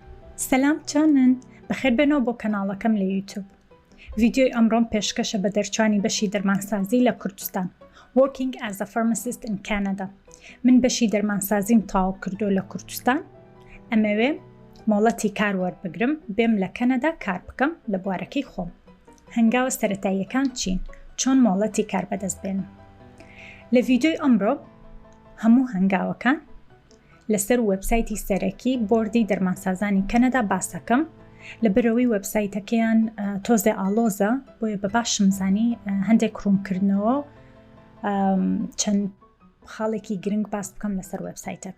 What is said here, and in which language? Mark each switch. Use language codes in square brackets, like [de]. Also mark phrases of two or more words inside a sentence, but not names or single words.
[ckb] سەلام چەند بەخێر بێنەوە بۆ کەناڵەکەم لە یوتیوب. ڤیدیۆی ئەمڕۆم پێشکەشە بە دەرچوانی بەشی دەرمانسازی لە کوردستان. [en] Working as a pharmacist in Canada. [ckb] من بەشی دەرمانسازیم تاو کردو لە کوردستان. ئەمەوێ مۆڵەتی کار وەربگرم بێم لە کەنەدا کار بکەم لە بوارەکەی خۆم. هەنگاوە سەرەتاییەکان چین؟ چۆن مۆڵەتی کار بەدەست بێنم؟ لە ڤیدیۆی ئەمڕۆ هەموو هەنگاوەکان لەسەر وێبسایتی سەرەکی بۆردی دەرمانسازانی کەنەدا باسەکەم لەبەرەوەی وێبسایتەکەیان تۆزێ ئالۆزە بۆیە بە باشم زانی هەندێک ڕوونکردنەوە چەند خاڵێکی گرنگ باس بکەم لەسەر وێبسایتەکە.